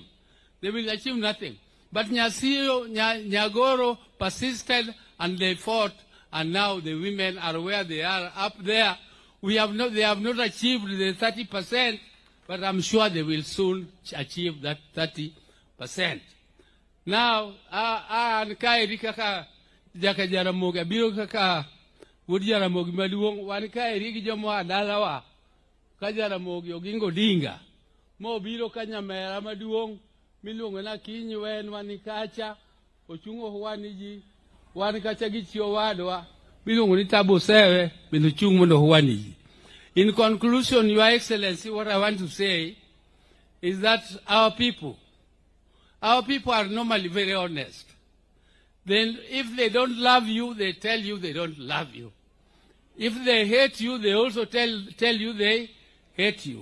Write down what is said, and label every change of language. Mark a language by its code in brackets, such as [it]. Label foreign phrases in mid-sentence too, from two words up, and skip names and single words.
[en] They will achieve nothing. But Nyagoro persisted, and they fought, and now the women are where they are up there. They have not achieved the 30%, but I'm sure they will soon achieve that 30%. Now, [luo] Jaramogi abiro kaka Wood Jaramogi maduong wan kaeri gi jomo adalawa ka Jaramogi Oginga Odinga mo biro ka nyamera maduong miluongo na Kinywen wani kacha ochungo wani ji wan kacha gi chio wadwa miluongo ni Tabo Sewe bendo chung mondo wani ji. [en] In conclusion, Your Excellency, what I want to say is that our people are normally very honest. Then if they don't love you, they tell you they don't love you. If they hate you, they also tell you they hate you.